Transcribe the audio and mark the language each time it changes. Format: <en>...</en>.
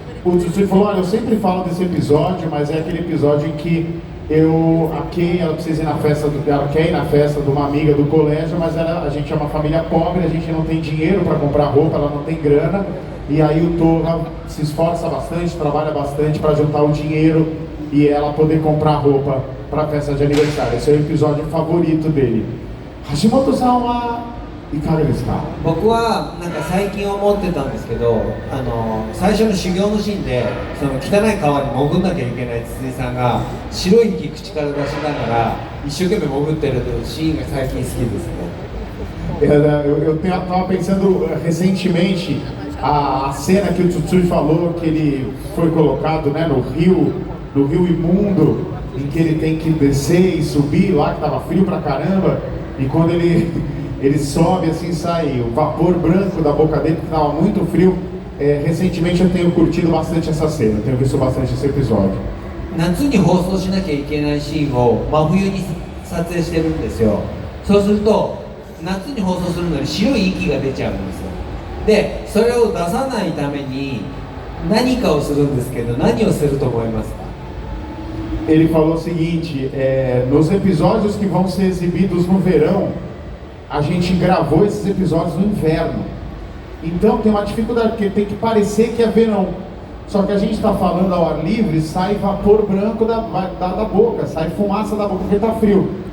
<pt>O Tsui falou, olha, eu sempre falo desse episódio, mas é aquele episódio em que a Kay, ela precisa ir na festa, ela quer ir na festa de uma amiga do colégio, mas a gente é uma família pobre, a gente não tem dinheiro para comprar roupa, ela não tem grana, e aí o Toha se esforça bastante, trabalha bastante para juntar o dinheiro e ela poder comprar roupa para a festa de aniversário. Esse é o episódio favorito dele.</pt> <ja>Hashimotoさんはいかがですか？僕はなんか最近思ってたんですけど、最初の修行のシーンでその汚い川に潜んなきゃいけない筒井さんが白い息口から出しながら一生懸命潜ってるシーンが最近好きですね。</ja> <pt>Eu estava pensando recentemente a cena que o Tsutsui falou, que ele foi colocado, né, no rio imundo, em que ele tem que descer e subir lá, que estava frio pra caramba, e quando ele sobe assim, sai o vapor branco da boca dele, que estava muito frio. Recentemente eu tenho curtido bastante essa cena, eu tenho visto bastante esse episódio.</pt> <ja>夏に放送しなきゃいけないシーンを真冬に撮影してるんですよ。そうすると夏に放送するのに白い息が出ちゃうんですよ。でそれを出さないために何かをするんですけど、何をすると思いますか？</ja> <pt>Ele falou o seguinte, nos episódios que vão ser exibidos no verão, a gente gravou esses episódios no inverno. Então tem uma dificuldade, porque tem que parecer que é verão. Só que a gente está falando ao ar livre, sai vapor branco da boca, sai fumaça da boca porque está frio.</pt>